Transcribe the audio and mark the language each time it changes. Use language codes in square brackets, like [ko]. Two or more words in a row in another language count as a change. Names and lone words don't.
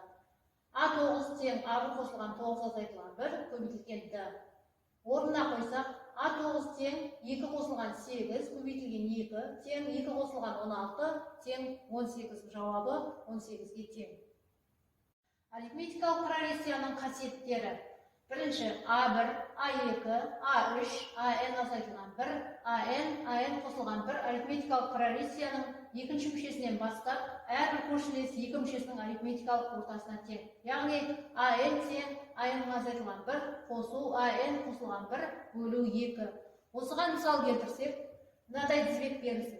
[kk] a9 тең a1 қосылған 9 азайтылған 1 көбейтілген d. Орнына қойсақ, a9 тең 2 қосылған 8 көбейтілген 2 тең 2 қосылған 16 тең 18. Жауабы 18-ге тең. Арифметикалық прогрессияның қасиеттері. Бірінші a1, a2, a3, an азайтылған 1, an қосылған 1 арифметикалық прогрессияның екінші мүшесінен бастап, әрбір көршілес екі мүшесінің арифметикалық ортасына тең. Яғни an тең an азайтылған 1 қосу an қосылған 1 бөлу 2. Осыған мысал келтірсек, мынадай тізбек берілсін.